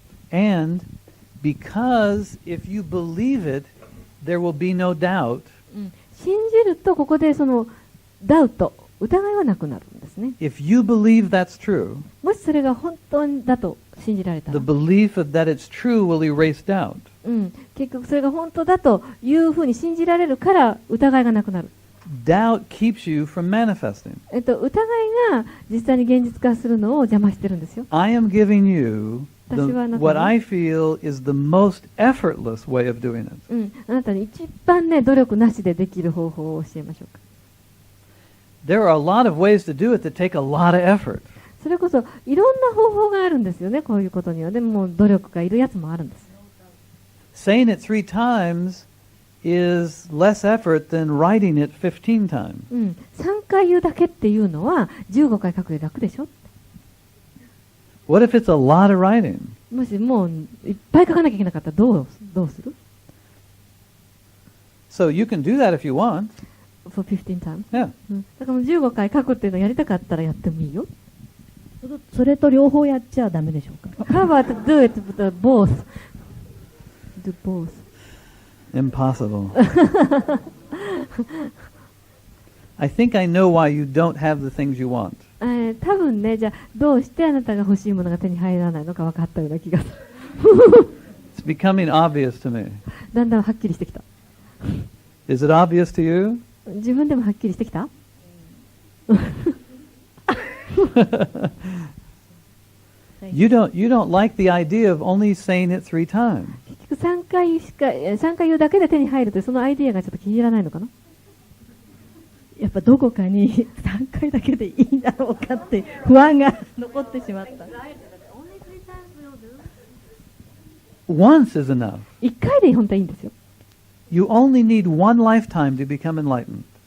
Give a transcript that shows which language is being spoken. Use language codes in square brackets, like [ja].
[en] And because if you believe it, there will be no doubt. [ja] 信じるとここでそのダウト、疑いはなくなるんですね。 [en] If you believe that's true, [ja] もしそれが本当だと信じられたら、 [en] the belief that it's true will erase doubt. [ja] 結局それが本当だというふうに信じられるから疑いがなくなる。 [en] Doubt keeps you from manifesting. [ja] 疑いが実際に現実化するのを邪魔してるんですよ。 [en] I am giving you what I feel is the most effortless way of doing it. [ja] あなたに一番ね、努力なしでできる方法を教えましょうか。 [en] There are a lot of ways to do it that take a lot of effort. [ja] それこそいろんな方法があるんですよね、こういうことには。でも努力がいるやつもあるんです。 [en] saying it 3 times is less effort than writing it 15 times. [ja] 3回言うだけっていうのは15回書くより楽でしょ。 [en] What if it's a lot of writing? [ja] もしもういっぱい書かなきゃいけなかったらどうする？ [en] So you can do that if you want. For 15 times? Yeah. [ja] だからもう15回書くっていうのをやりたかったらやってもいいよ。それと両方やっちゃダメでしょうか。 [en] How about do it with both? Do both. Impossible. I think I know why you don't have the things you want. [ja] 多分ね、じゃあどうしてあなたが欲しいものが手に入らないのか分かったような気がする。 [en] It's becoming obvious to me. [ja] だんだんはっきりしてきた。 [en] Is it obvious to you? [ja] 自分でもはっきりしてきた？ [en] You don't like the idea of only saying it 3 times. [ja] 結局3回言うだけで手に入るというそのアイディアがちょっと気に入らないのかな。やっぱどこかに3回だけでいいんだろうかって不安が残ってしまった。 [en] Once is enough. [ja] 1回で本当はいいんですよ。 [en] You only need one lifetime to become enlightened.